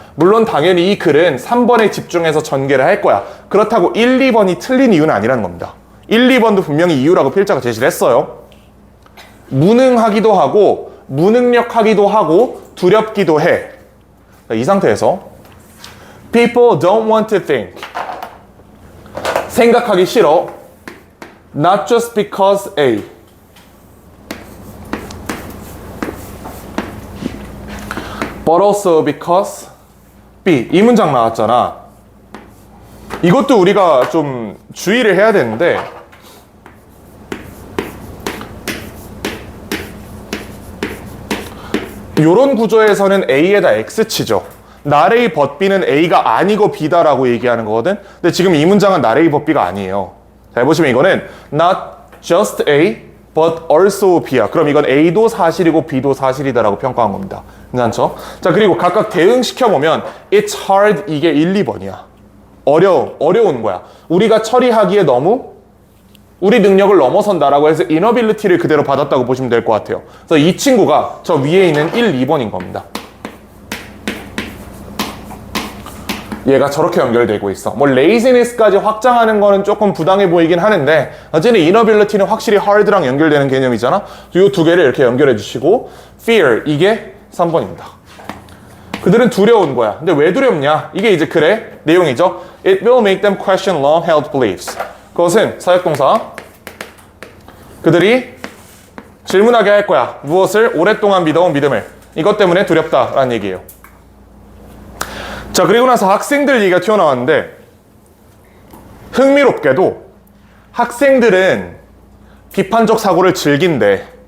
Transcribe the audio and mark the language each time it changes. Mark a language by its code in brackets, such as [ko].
[ko] 물론 당연히 이 글은 3번에 집중해서 전개를 할 거야. 그렇다고 1, 2번이 틀린 이유는 아니라는 겁니다. 1, 2번도 분명히 이유라고 필자가 제시를 했어요. 무능하기도 하고 무능력하기도 하고 두렵기도 해. 이 상태에서 [en] People don't want to think. [ko] 생각하기 싫어. [en] Not just because A. But also because B. [ko] 이 문장 나왔잖아. 이것도 우리가 좀 주의를 해야 되는데 이런 구조에서는 A에다 X 치죠. [en] not A but B [ko] 는 A가 아니고 B다라고 얘기하는 거거든. 근데 지금 이 문장은 [en] not A but B [ko] 가 아니에요. 자, 보시면 이거는 [en] not just A but also B [ko] 야. 그럼 이건 A도 사실이고 B도 사실이다라고 평가한 겁니다. 괜찮죠? 자, 그리고 각각 대응시켜보면 [en] it's hard [ko] 이게 1, 2번이야. 어려운 거야. 우리가 처리하기에 너무 우리 능력을 넘어선다라고 해서 inability를 그대로 받았다고 보시면 될 것 같아요. 그래서 이 친구가 저 위에 있는 1, 2번인 겁니다. 얘가 저렇게 연결되고 있어. 뭐 laziness까지 확장하는 거는 조금 부당해 보이긴 하는데 어쨌든 inability는 확실히 hard랑 연결되는 개념이잖아. 이 두 개를 이렇게 연결해 주시고 fear 이게 3번입니다. 그들은 두려운 거야. 근데 왜 두렵냐? 이게 이제 글의 내용이죠. [en] It will make them question long-held beliefs. [ko] 그것은 사역동사. 그들이 질문하게 할 거야. 무엇을? 오랫동안 믿어온 믿음을. 이것 때문에 두렵다라는 얘기예요. 자, 그리고 나서 학생들 얘기가 튀어나왔는데 흥미롭게도 학생들은 비판적 사고를 즐긴대.